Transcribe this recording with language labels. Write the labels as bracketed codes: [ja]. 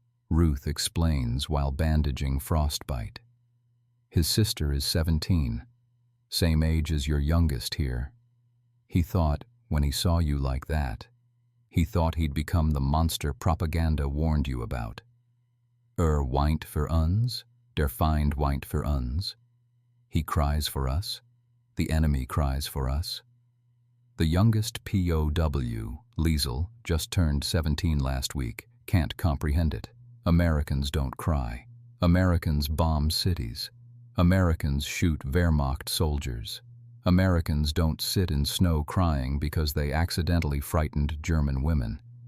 [en] Ruth explains while bandaging frostbite. His sister is 17, same age as your youngest here. He thought, when he saw you like that, he thought he'd become the monster propaganda warned you about. [de] Weint für uns, der Feind weint für uns. [en] He cries for us, the enemy cries for us. The youngest POW, Liesel, just turned 17 last week, can't comprehend it. Americans don't cry. Americans bomb cities. Americans shoot Wehrmacht soldiers. Americans don't sit in snow crying because they accidentally frightened German women.